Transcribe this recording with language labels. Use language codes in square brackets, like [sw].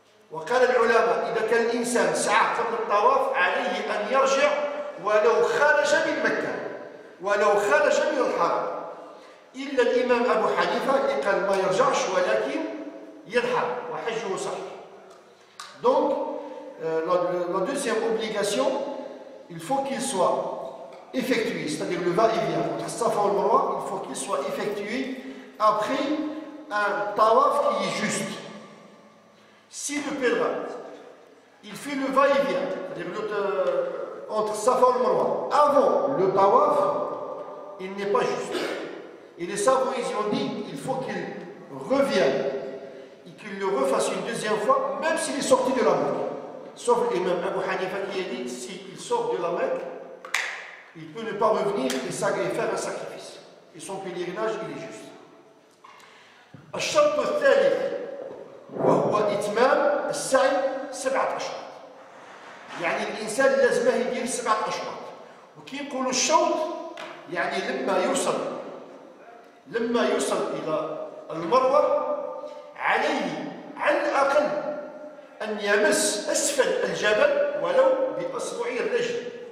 [ar] وقال العلماء إذا كان الإنسان سعى قبل الطواف عليه أن يرجع ولو خرج من مكة، ولو خرج من الحرم، إلا الإمام أبو حنيفة اللي قال ما يرجعش ولكن يرحل وحجه صحيح. [fr] Donc, la deuxième obligation, il faut qu'il soit effectué, c'est-à-dire le va-et-vient entre Safa et le Marwa, il faut qu'il soit effectué après un tawaf qui est juste. Si le pèlerin, il fait le va-et-vient, c'est-à-dire entre Safa et le Marwa, avant le tawaf, il n'est pas juste. Et les savants, ils ont dit, il faut qu'il revienne et qu'il le refasse une deuxième fois, même s'il est sorti de la Mecque. Sauf l'imam Abu Hanifa qui a dit, s'il sort de la Mecque, il peut ne pas revenir et faire un sacrifice. Et son pèlerinage, il est juste. [ar] الشرط الثالث وهو إتمام السعي 7 أشواط. يعني الإنسان لازمه يدير 7 أشواط. وكي يقولوا الشوط يعني لما يوصل إلى المروة عليه على الأقل أن يمس أسفل الجبل ولو بأصبع الرجل.